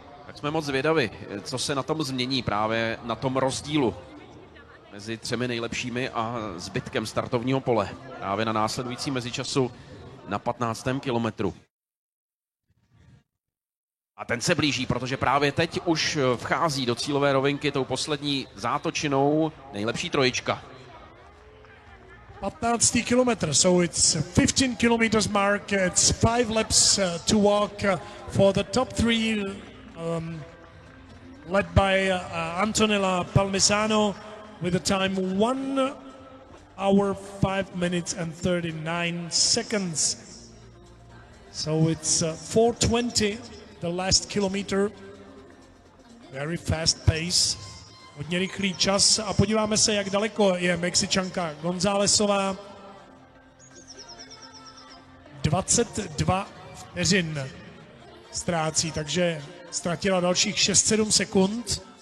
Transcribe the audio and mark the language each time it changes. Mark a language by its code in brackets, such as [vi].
[cs] Tak jsme moc zvědavi, co se na tom změní právě na tom rozdílu mezi třemi nejlepšími a zbytkem startovního pole. Právě na následující mezičasu na 15. kilometru. A ten se blíží, protože právě teď už vchází do cílové rovinky tou poslední zátočinou nejlepší trojička. 15. [en] kilometr, so it's 15 kilometers mark, it's 5 laps to walk for the top 3, led by Antonella Palmisano with a time 1 hour, 5 minutes and 39 seconds. So it's 4:20, the last kilometer, very fast pace. [cs] Hodně rychlý čas a podíváme se, jak daleko je Mexičanka Gonzálezová. 22 vteřin ztrácí, takže ztratila dalších 6-7 sekund.